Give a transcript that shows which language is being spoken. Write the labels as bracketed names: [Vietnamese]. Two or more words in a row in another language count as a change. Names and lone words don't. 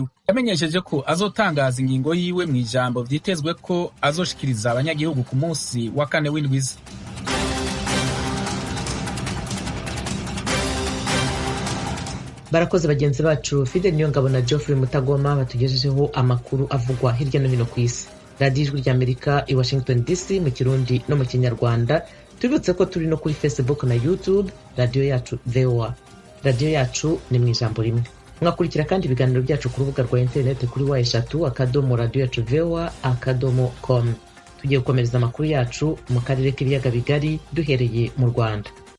[Rundi] Yamenyesheje ko azotangaza ingingo yiwe mu ijambo vyitezwe ko azoshikiriza abanyagihugu ku munsi wa kane w'indwiza. [Kinyarwanda] Barakoze bagenzi bacu Fidel Niyongabo na Geoffrey Mutagoma batugejejeho amakuru avugwa hirya no hino ku isi. Radio Ijwi ry'Amerika i Washington DC mu Kirundi no mu Kinyarwanda. Tubibutse ko turi no kuri Facebook na YouTube, radio yacu VOA. Radio yacu ni mu ijambo rimwe. Mwakurikira kandi ibiganiro byacu ku rubuga rwa internet kuri wa3.radio.voa.com. Tugiye gukomereza amakuru yacu mu karere k'ibiyaga bigari duhereye mu Rwanda.